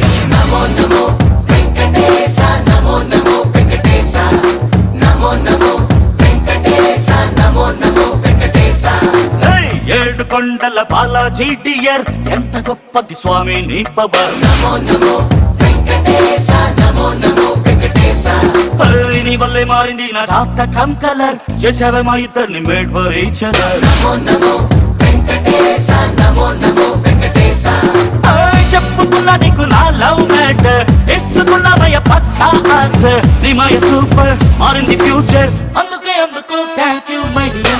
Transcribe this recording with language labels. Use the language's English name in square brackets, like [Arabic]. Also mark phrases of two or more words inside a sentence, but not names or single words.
[Telugu] నమో నమో వెంకటేశ, నమో నమో వెంకటేశ, నమో నమో వెంకటేశ, నమో నమో వెంకటేశ. ఏయ్, ఏడు కొండల బాలాజీ డియర్ ఎంత గొప్పది స్వామి నీ పవర్ నమో నమో వెంకటేశ, నమో నమో వెంకటేశ. ఏయ్, నీ వల్లే మారింది నా జాతకం కలర్ చేసావే మా ఇద్దరిని [English] made for each other [Telugu] నమో నమో వెంకటేశ, నమో నమో వెంకటేశ. చెప్పుకున్నా నీకు నా [English] love matter [Telugu] ఇచ్చుకున్నావయ్య పక్కా ఆన్సర్ నీ మాయ సూపర్ మారింది ఫ్యూచర్ అందుకే అందుకు [English] thank you my dear